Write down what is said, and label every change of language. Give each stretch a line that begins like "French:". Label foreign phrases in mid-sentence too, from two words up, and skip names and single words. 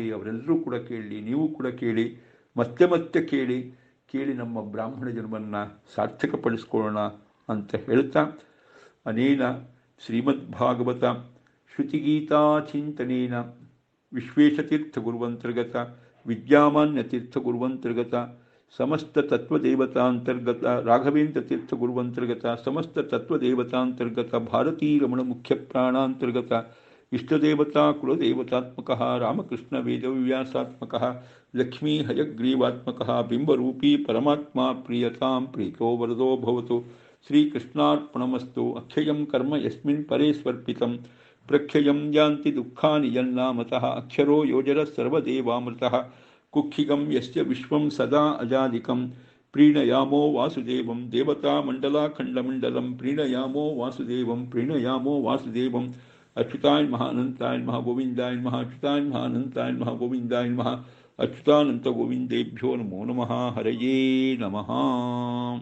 Kannada: ಅವರೆಲ್ಲರೂ ಕೂಡ ಕೇಳಿ, ನೀವು ಕೂಡ ಕೇಳಿ, ಮತ್ತೆ ಕೇಳಿ ನಮ್ಮ ಬ್ರಾಹ್ಮಣ ಜನ್ಮವನ್ನು ಸಾರ್ಥಕಪಡಿಸ್ಕೊಳ್ಳೋಣ ಅಂತ ಹೇಳ್ತಾ
Sanskrit: ಅನೇನ ಶ್ರೀಮದ್ಭಾಗವತ ಶ್ರುತಿಗೀತಾಚಿಂತನೇನ ವಿಶ್ವೇಶತೀರ್ಥಗುರುವಂತರ್ಗತ ವಿದ್ಯಾಮಾನ್ಯತೀರ್ಥಗುರುವಂತರ್ಗತ ಸಮಸ್ತ ತತ್ವದೇವತಾಂತರ್ಗತ ರಾಘವೇಂದ್ರ ತೀರ್ಥಗುರುವಂತರ್ಗತ ಸಮಸ್ತ ತತ್ವದೇವತಾಂತರ್ಗತ ಭಾರತೀರಮಣ ಮುಖ್ಯ ಪ್ರಾಣಾಂತರ್ಗತ ಇಷ್ಟದೇವತಾ ಕುಲದೇವತಾತ್ಮಕ ರಾಮಕೃಷ್ಣ ವೇದವ್ಯಾಸಾತ್ಮಕ ಲಕ್ಷ್ಮೀ ಹಯಗ್ರೀವಾತ್ಮಕ ಬಿಂಬರೂಪೀ ಪರಮಾತ್ಮ ಪ್ರಿಯತಾಂ ಪ್ರೀತೋ ವರದೋ ಭವತು ಶ್ರೀಕೃಷ್ಣಾರ್ಪಣಮಸ್ತು. ಅಕ್ಷಯಂ ಕರ್ಮ ಯಸ್ಮಿನ್ ಪರೇ ಸ್ವರ್ಪಿತಂ ಪ್ರಕ್ಷಯಂ ಯಾಂತಿ ದುಃಖಾನಿ ಯನ್ನಾಮತಃ ಅಕ್ಷರೋ ಯೋಜರ ಸರ್ವದೇವಾಮೃತಃ ಕುಕ್ಷಿಗಂ ಯಸ್ಯ ವಿಶ್ವಂ ಸದಾ ಅಜಾದಿಕಂ ಪ್ರೀಣಯಾಮೋ ವಾಸುದೇವಂ ದೇವತಾಮಂಡಲಾಖಂಡಮಂಡಲಂ ಪ್ರೀಣಯಾಮೋ ವಾಸುದೇವಂ ಅಚ್ಯುತಾಯ ನಮಃ ಅನಂತಾಯ ನಮಃ ಗೋವಿಂದಾಯ ನಮಃ ಅಚ್ಯುತಾಯ ನಮಃ ಅನಂತಾಯ ನಮಃ ಗೋವಿಂದಾಯ ನಮಃ ಅಚ್ಯುತಾನಂತ ಗೋವಿಂದೇಭ್ಯೋ ನಮೋ ನಮಃ ಹರಯೇ ನಮಃ.